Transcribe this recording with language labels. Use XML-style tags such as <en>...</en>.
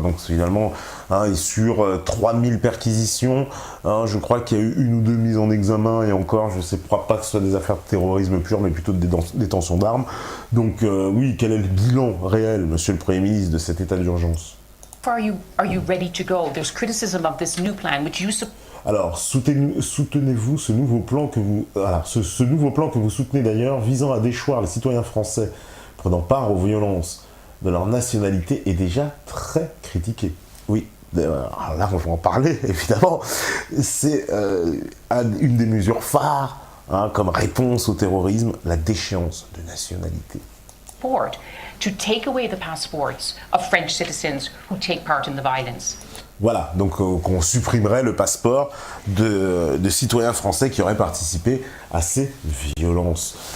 <fr>Donc finalement, et sur 3000 perquisitions, je crois qu'il y a eu 1 ou 2 mises en examen, et encore, je ne crois pas que ce soit des affaires de terrorisme pur, mais plutôt de détention d'armes. Donc oui, quel est le bilan réel, monsieur le Premier ministre, de cet état d'urgence ?</fr> <en>Are you ready to go? There's criticism of this new plan, which you</en> <fr>Alors, soutenez-vous ce nouveau plan que vous, ce nouveau plan que vous soutenez d'ailleurs, visant à déchoir les citoyens français prenant part aux violences de leur nationalité, est déjà très critiqué. Oui, alors là, on va en parler, évidemment. C'est une des mesures phares, comme réponse au terrorisme, la déchéance de nationalité.</fr> <en>To take away the passports of French citizens who take part in the violence.</en> <fr>Voilà, donc qu'on supprimerait le passeport de citoyens français qui auraient participé à ces violences.</fr>